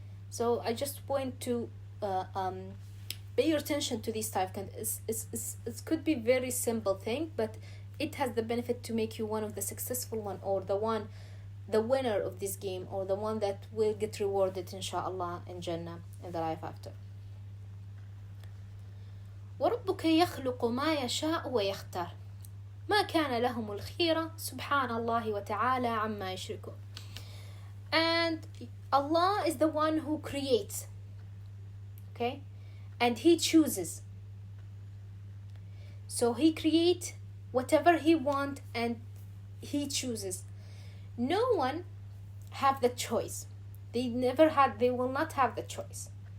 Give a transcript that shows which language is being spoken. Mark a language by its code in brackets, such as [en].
[en] So I just want to pay your attention to these type of it could be very simple thing, but it has the benefit to make you one of the successful one, or the winner of this game, or the one that will get rewarded inshallah in Jannah in the life after. [ar] وربك يخلق ما يشاء ويختار ما كان لهم الخيرة سبحان الله وتعالى عما يشركون. [en] And Allah is the one who creates, okay, and He chooses. So He creates whatever He wants and He chooses. No one have the choice. They will not have the choice.